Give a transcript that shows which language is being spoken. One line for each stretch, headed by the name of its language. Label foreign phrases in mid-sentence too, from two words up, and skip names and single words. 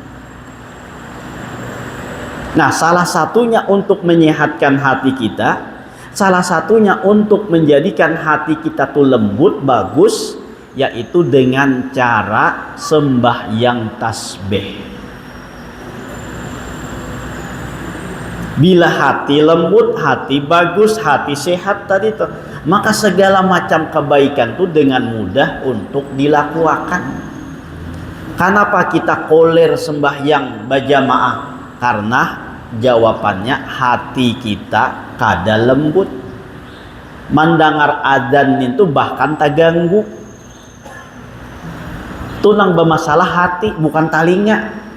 Indonesian: Nah, salah satunya untuk menyehatkan hati kita, salah satunya untuk menjadikan hati kita tuh lembut, bagus, yaitu dengan cara sembahyang tasbih. Bila hati lembut, hati bagus, hati sehat tadi tuh, maka segala macam kebaikan tuh dengan mudah untuk dilakukan. Kenapa kita koler sembahyang berjamaah? Karena jawabannya hati kita kada lembut. Mendengar adzan itu bahkan terganggu. Itu nang bermasalah hati, bukan talinga.